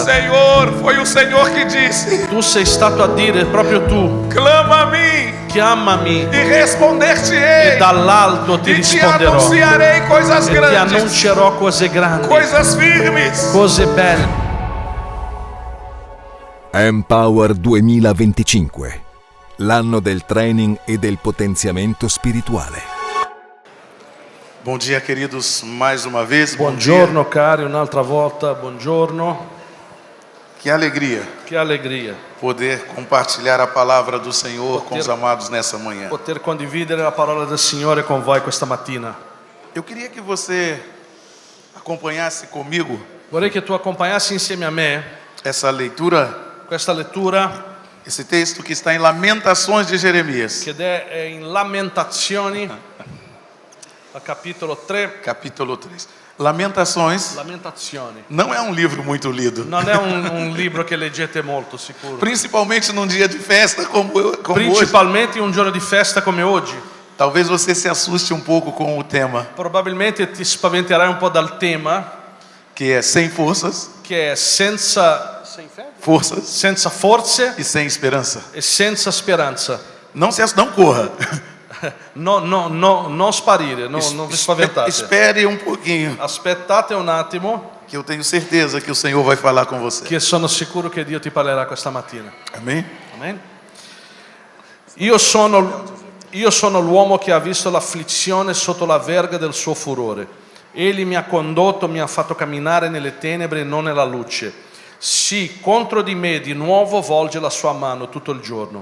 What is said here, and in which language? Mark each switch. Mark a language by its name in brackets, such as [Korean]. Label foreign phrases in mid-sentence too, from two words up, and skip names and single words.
[Portuguese] Senhor, foi o Senhor que disse: [Italian] Tu sei stato a dire, proprio tu, [Portuguese] clama a mim [Italian] chiamami [Portuguese] e responder-te-ei, [Italian] e dall'alto ti [Portuguese] e te [Italian] risponderò [Portuguese] anunciarei coisas [Italian] e ti [Portuguese] grandes, [Italian] annuncerò cose grandi, [Portuguese] coisas firmes. [Italian] cose belle. Empower 2025, l'anno del training e del potenziamento spirituale. [Portuguese] Bom dia, queridos, mais uma vez. [Italian] Buongiorno cari, un'altra volta, buongiorno. [Portuguese] Que alegria [Italian] Che allegria [Portuguese] poder compartilhar a palavra do Senhor com os amados nessa manhã. [Italian] poter condividere la parola del Signore con voi questa mattina. [Portuguese] Eu queria que você acompanhasse comigo [Italian] Vorrei che tu accompagnassi insieme a me [Portuguese] essa leitura, [Italian] questa lettura [Portuguese] esse texto que está em Lamentações de Jeremias, [Italian] che è in Lamentazioni, al capitolo 3. [Portuguese] capítulo 3. Lamentações [Italian] Lamentazioni. [Portuguese] não é um livro muito lido, [Italian] Non è un libro che leggete molto, sicuro. [Portuguese] principalmente num dia de festa como hoje. [Italian] Principalmente in un giorno di festa come oggi. [Portuguese] Talvez você se assuste um pouco com o tema, [Italian] Probabilmente ti spaventerai un po' dal tema, [Portuguese] que é sem forças, [Italian] che è senza forze e sem esperança. e senza speranza. [Portuguese] Não corra. [Italian] Non sparire, non vi spaventate. [Portuguese] Espere um pouquinho, [Italian] Aspettate un attimo, [Portuguese] que eu tenho certeza que o Senhor vai falar com você. [Italian] che sono sicuro che Dio ti parlerà questa mattina. [Portuguese] Amém? [Italian] Amen. Io sono l'uomo che ha visto l'afflizione sotto la verga del suo furore. Egli mi ha condotto, mi ha fatto camminare nelle tenebre e non nella luce. Sì, contro di me di nuovo volge la sua mano tutto il giorno.